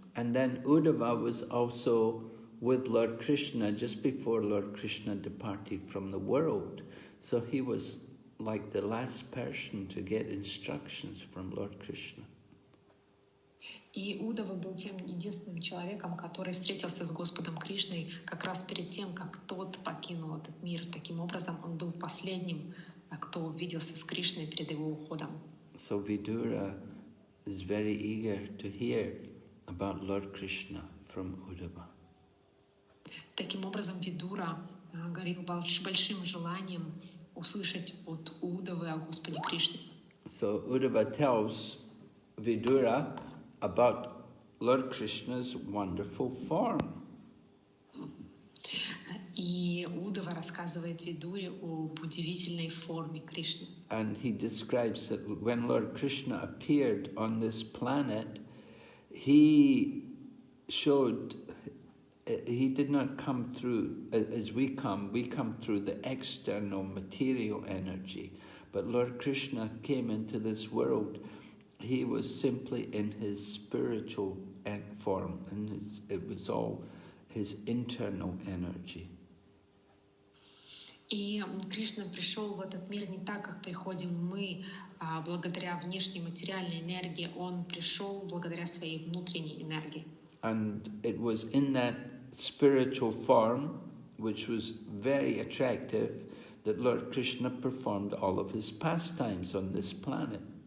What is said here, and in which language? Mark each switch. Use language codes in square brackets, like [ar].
[en] And then Uddhava was also with Lord Krishna just before Lord Krishna departed from the world. So he was like the last person to get instructions from Lord Krishna. [ru] И Уддава был тем единственным человеком, который встретился с Господом Кришной как раз перед тем, как тот покинул этот мир. Таким образом, он был последним, кто увиделся с Кришной перед его уходом. [en] So Vidura is very eager to hear about Lord Krishna from Uddhava. [ru] Таким образом, Видура горел большим желанием услышать от Уддавы о Господе Кришне. [en] So Uddhava tells Vidura about Lord Krishna's wonderful form. [ru] И Уддава рассказывает Видуре об удивительной форме Кришны. [en] And he describes that when Lord Krishna appeared on this planet, he did not come through as we come through the external material energy. But Lord Krishna came into this world. He was simply in his spiritual form, and it was all his internal energy. [ru] И Кришна пришел в этот мир не так, как приходим мы, благодаря внешней материальной энергии. Он пришел благодаря своей внутренней энергии. [en] And it was in that spiritual form, which was very attractive, that Lord Krishna performed all of his pastimes on this planet.